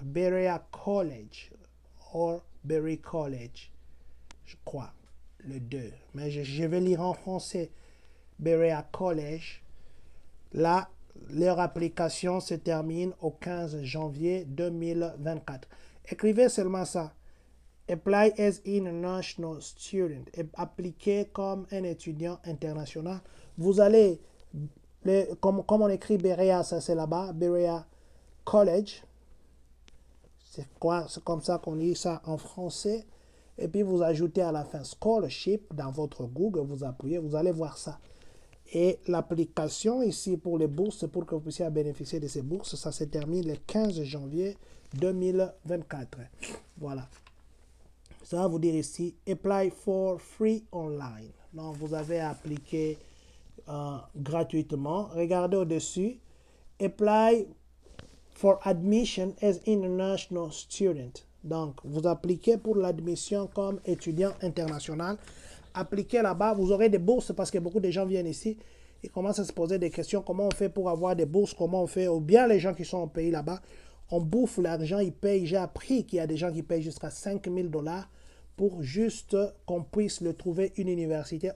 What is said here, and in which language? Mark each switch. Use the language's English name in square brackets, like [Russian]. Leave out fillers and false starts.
[French] Berea College. Or Berry College. Je crois. Le 2. Mais je vais lire en français. Berea College. Là, leur application se termine au 15 janvier 2024. Écrivez seulement ça. [English] Apply as international student. [French] Appliquer comme un étudiant international. Vous allez, comme on écrit Berea, ça c'est là-bas. Berea College, c'est quoi? C'est comme ça qu'on lit ça en français. Et puis vous ajoutez à la fin Scholarship dans votre Google, vous appuyez, vous allez voir ça. Et l'application ici pour les bourses, pour que vous puissiez bénéficier de ces bourses, ça se termine le 15 janvier 2024. Voilà. Ça va vous dire ici, [English] Apply for free online. [French] Donc vous avez appliqué gratuitement. Regardez au-dessus, [English] Apply for admission as international student. [French] Donc, vous appliquez pour l'admission comme étudiant international. Appliquez là-bas, vous aurez des bourses parce que beaucoup de gens viennent ici et commencent à se poser des questions. Comment on fait pour avoir des bourses? Comment on fait? Ou bien les gens qui sont au pays là-bas, on bouffe l'argent, ils payent. J'ai appris qu'il y a des gens qui payent jusqu'à 5 000 $ pour juste qu'on puisse le trouver une université.